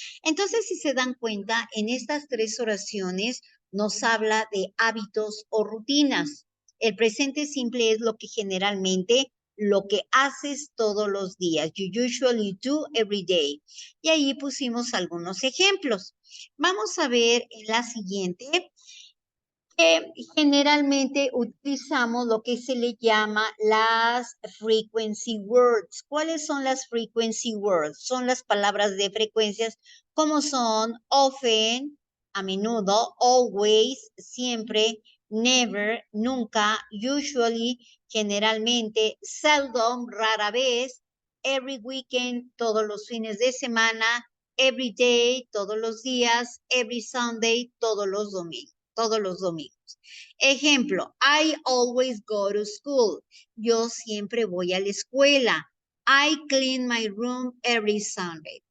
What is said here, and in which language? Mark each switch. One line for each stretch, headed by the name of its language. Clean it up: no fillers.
Spanish: Entonces, si se dan cuenta, en estas 3 oraciones nos habla de hábitos o rutinas. El presente simple es lo que generalmente, lo que haces todos los días.
English: You usually do every day.
Spanish: Y ahí pusimos algunos ejemplos. Vamos a ver en la siguiente, que generalmente utilizamos lo que se le llama las frequency words. ¿Cuáles son las frequency words? Son las palabras de frecuencias, como son often, a menudo, always, siempre, never, nunca, usually, generalmente, seldom, rara vez,
English: every weekend,
Spanish: todos los fines de semana,
English: every day,
Spanish: todos los días,
English: every Sunday,
Spanish: todos los domingos.
English: Ejemplo, I always go to school.
Spanish: Yo siempre voy a la escuela.
English: I clean my room every Sunday.